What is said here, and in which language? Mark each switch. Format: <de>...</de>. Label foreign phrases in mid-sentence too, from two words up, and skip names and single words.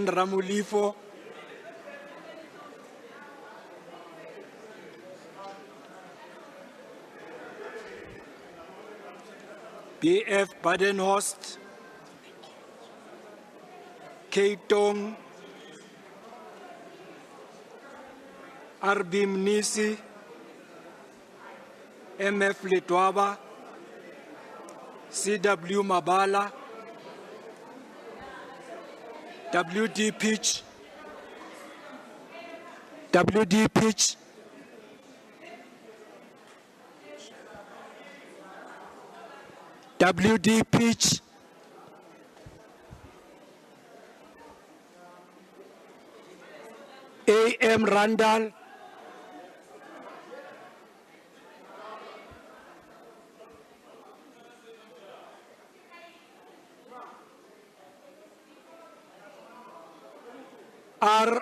<en>Ramulifo, B.F. Badenhorst, K. Tong, R.B. Mnisi, M.F. Letwaba, C.W. Mabala, W.D. Pitch, W.D. Pitch, W.D. Pitch, A.M. Randall, R.</en>